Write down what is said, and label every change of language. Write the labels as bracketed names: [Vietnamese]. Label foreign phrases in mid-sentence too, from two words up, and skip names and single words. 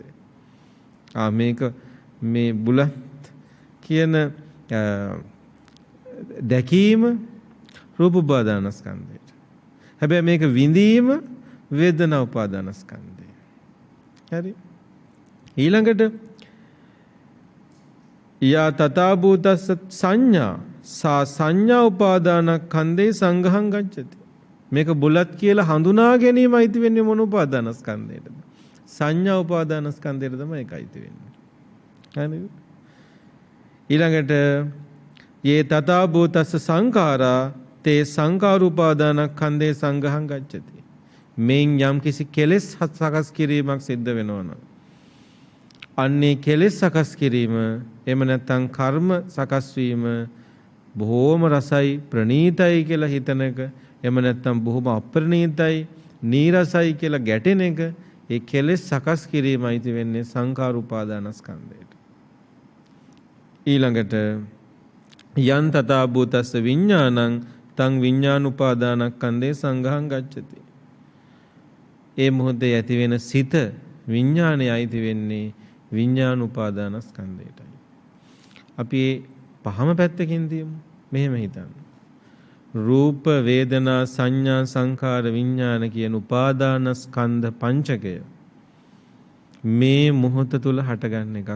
[Sinhala] මේක මේ බුලත් කියන දැකීම රූප උපාදානස්කන්ධයට. හැබැයි මේක විඳීම වේදනා උපාදානස්කන්ධය. හරි. [Pali] ඊළඟට යා තථා භූතස්ස සංඥා සා සංඥා උපාදානස්කන්ධේ සංඝහං ගච්ඡති. [Sinhala] මේක බුලත් කියලා හඳුනා ගැනීම අයිති වෙන්නේ මොන උපාදානස්කන්ධයටද? සංඥා උපාදානස්කන්ධයට තමයි ඒක අයිති වෙන්නේ. හරිද? [Pali] ඊළඟට යේ තථා භූතස්ස සංඛාරා තේ සංඛාර උපාදානස්කන්ධේ සංඝහං ගච්ඡති. [Sinhala] මෙන් යම් කිසි කෙලෙස් සකස් කිරීමක් සිද්ධ වෙනවා නම් අන්නේ කෙලෙස් සකස් කිරීම එහෙම නැත්නම් කර්ම සකස් වීම බොහෝම රසයි ප්‍රණීතයි කියලා හිතන එක එහෙම නැත්නම් බොහොම අප්‍රණීතයි නීරසයි කියලා ගැටෙන එක ඒ කෙලෙස් සකස් කිරීමයි වෙන්නේ සංඛාර උපාදානස්කන්ධයට. [Pali] ඊළඟට යන් තථා භූතස්ස විඥානං තං විඥාන උපාදානස්කන්ධේ සංඝහං ගච්ඡති. [Sinhala] ඒ මොහොතේ ඇති වෙන සිත විඥානයයි අයිති වෙන්නේ විඥාන උපාදානස්කන්ධයටයි. අපි පහම පැත්තකින් තියමු. මෙහෙම හිතන්න. රූප වේදනා සංඥා සංඛාර විඥාන කියන උපාදානස්කන්ධ පංචකය මේ මොහොත තුල හටගන්න එකක්.